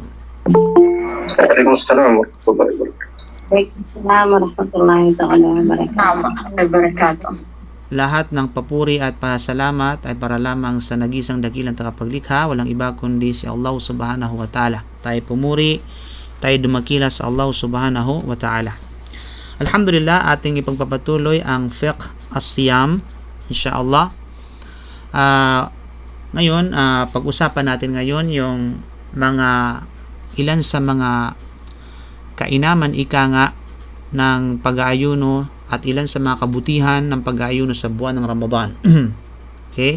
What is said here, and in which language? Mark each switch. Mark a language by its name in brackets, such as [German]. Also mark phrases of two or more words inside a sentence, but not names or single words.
[Arabic] وعليكم السلام ورحمة الله وبركاته. السلام عليكم ورحمة الله وبركاته. [Filipino] Lahat ng papuri at pasalamat ay para lamang sa nagisang dakilang tagapaglikha, walang iba kundi si Allah [Arabic] سبحانه وتعالى. [Filipino] Tayo pumuri, tayo dumakila sa Allah [Arabic] سبحانه وتعالى. [Filipino] Alhamdulillah, ating ipagpapatuloy ang [Arabic] فقه الصيام, [Filipino] insyaAllah. Ngayon, pag-usapan natin ngayon yung ilan sa mga kainaman ng pag-aayuno at ilan sa mga kabutihan ng pag-aayuno sa buwan ng Ramadan. Okay?